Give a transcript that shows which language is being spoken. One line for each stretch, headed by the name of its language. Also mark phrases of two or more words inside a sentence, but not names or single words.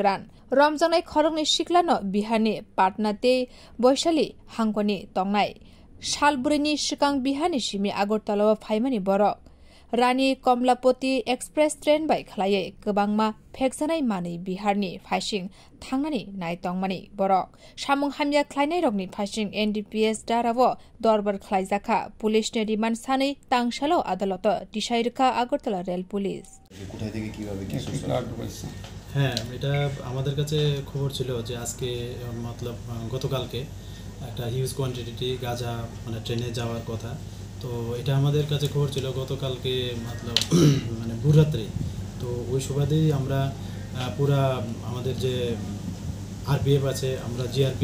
Kok Borok: ran romjanai khorokni siklano bihani patnate boisali hangkoni tongnai salburini sikang bihani simi Agartala phaimani borok Rani Komlapoti Express train bai khlaiye gobangma fekjanai manai Biharni phasing thangnani naitongmani borok samung hamya khlainai rokni phasing NDPS darabo dorbar khlaijaka police ne remand sanai tangsalo adaloto disairka Agartala Rail Police
Bangla: কোথায় থেকে কিভাবে কি সুস্থ হ্যাঁ এটা আমাদের কাছে খবর ছিল যে আজকে মতলব গতকালকে একটা
English: huge quantity
Bangla: গাঁজা মানে ট্রেনে যাওয়ার কথা তো এটা আমাদের কাছে খবর ছিল গতকালকে মতলব মানে ভোররাত্রে তো ওই সুবাদেই আমরা পুরা আমাদের যে আরপিএফ আছে আমরা জিআরপি